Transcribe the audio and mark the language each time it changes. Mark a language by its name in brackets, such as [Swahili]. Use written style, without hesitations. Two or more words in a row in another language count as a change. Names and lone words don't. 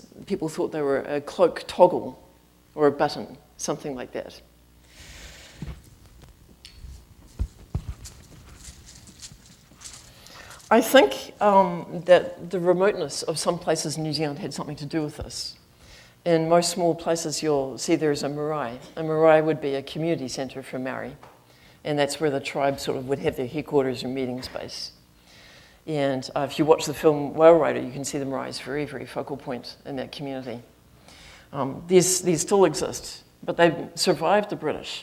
[English] People thought they were a cloak toggle or a button, something like that. I think that the remoteness of some places in New Zealand had something to do with this. In most small places, you'll see there's a marae. A marae would be a community centre for Maori, and that's where the tribe sort of would have their headquarters and meeting space. And if you watch the film Whale Rider, you can see the marae is very, very focal point in that community. These still exist, but they've survived the British.